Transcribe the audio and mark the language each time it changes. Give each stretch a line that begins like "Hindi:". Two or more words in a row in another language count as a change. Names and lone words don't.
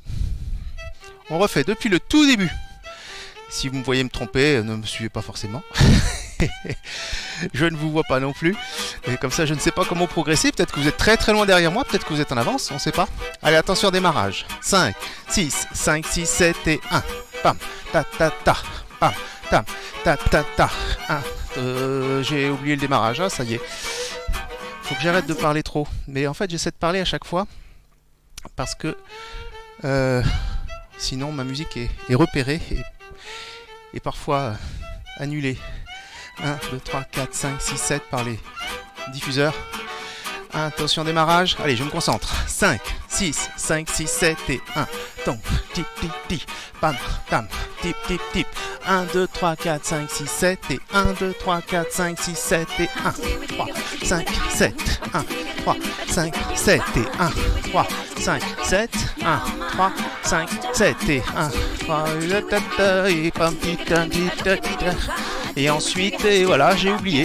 French: On refait depuis le tout début. Si vous me voyez me tromper, ne me suivez pas forcément. Je ne vous vois pas non plus. Et comme ça, je ne sais pas comment progresser. Peut-être que vous êtes très très loin derrière moi. Peut-être que vous êtes en avance. On ne sait pas. Allez, attention, démarrage. 5, 6, 5, 6, 7 et 1. Pam, ta, ta, ta. Pam, tam, ta, ta, ta. 1. J'ai oublié le démarrage. Ah, ça y est. Faut que j'arrête de parler trop. Mais en fait, j'essaie de parler à chaque fois. Parce que sinon, ma musique est repérée. Et parfois annulée. 1, 2, 3, 4, 5, 6, 7 par les diffuseurs. Attention, démarrage. Allez, je me concentre. 5, 6, 5, 6, 7 et 1. Tom, tip, tip, tip. Pam, tam, tip, tip, tip. 1, 2, 3, 4, 5, 6, 7 et 1, 2, 3, 4, 5, 6, 7 et 1. 3, 5, 7, 1, 3, 5, 7 et 1. 3, 5, 7, 1, 3, 5, 7 et 1. 3, et pam, et ensuite, et voilà, j'ai oublié.